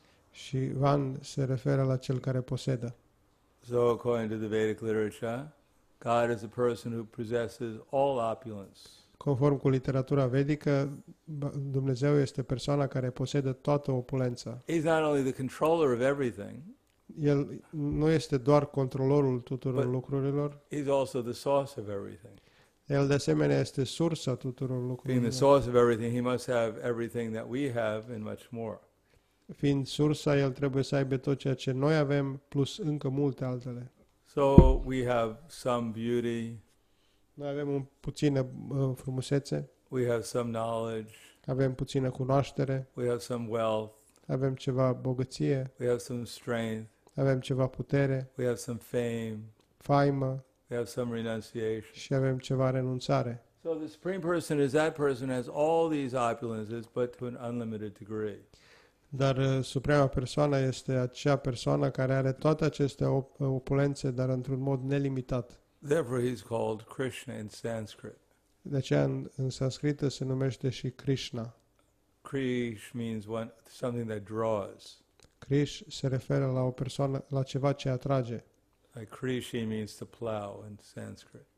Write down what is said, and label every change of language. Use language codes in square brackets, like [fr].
[ro] și van se referă la cel care posedă. [en] So, according to the Vedic literature, God is a person who possesses all opulence. [ro] Conform cu literatura vedică, Dumnezeu este persoana care posedă toată opulența. [en] He's not only the controller of everything, [ro] El nu este doar controlorul tuturor [en] But- [ro] lucrurilor, [en] he's also the source of everything. [ro] el de asemenea este sursa tuturor [en] Being the [ro] lucrurilor. [en] source of everything, he must have everything that we have and much more. [ro] Fiind sursa, el trebuie să aibă tot ceea ce noi avem, plus încă multe altele. [en] So we have some beauty, [ro] Noi avem puțină frumusețe, [en] we have some knowledge, [ro] avem puțină cunoaștere, [en] we have some wealth, [ro] avem ceva bogăție, [en] we have some strength, [ro] avem ceva putere, [en] we have some fame, [ro] faimă [en] we have some renunciation. [ro] și avem ceva renunțare. [en] So the Supreme Person is that person who has all these opulences, but to an unlimited degree. [ro] Dar suprema persoană este acea persoană care are toate aceste opulențe, dar într-un mod nelimitat. [en] Therefore he's called Krishna in Sanskrit. [ro] De aceea în sanscrită se numește și Krishna. [en] Krish means something that draws. [ro] Krish se referă la o persoană, la ceva ce atrage. [en] Like Krishi means to plow in Sanskrit.